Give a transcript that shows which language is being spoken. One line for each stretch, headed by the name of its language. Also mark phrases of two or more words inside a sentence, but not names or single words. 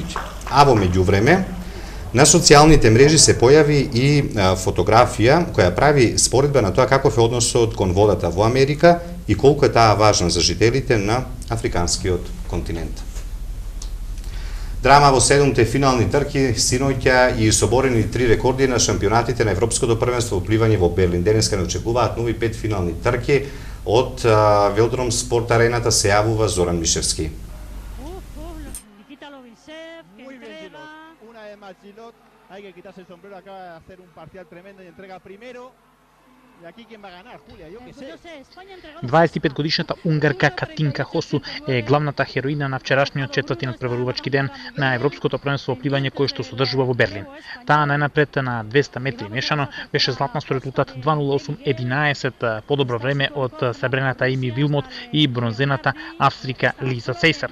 Macedonian: А во меѓувреме, на социјалните мрежи се појави и фотографија која прави споредба на тоа каков е односот кон водата во Америка и колку е таа важна за жителите на африканскиот континент. Драма во 7-те финални трки синоќа и соборени 3 рекорди на шампионатите на Европското првенство во пливање во Берлин. Денеска не очекуваат нови 5 финални трки. Од Велдром Спорт Арената се јавува Зоран Мишевски.
Spanish: Hay que quitarse el sombrero, acaba de hacer un parcial tremendo y entrega primero. И aquí quién va a ganar, Julia, yo que sé.
Macedonian: 25-годишната унгарка Катинка Хосу е главната хероина на вчерашниот четврти надпреварувачки ден на Европското првенство во пливање кој што се одржува во Берлин. Таа најнапред на 200 метри мешано беше златна со резултат 2:08:11, подобро време од сребрената Ими Вилмот и бронзената австрика Лиза Цейсар.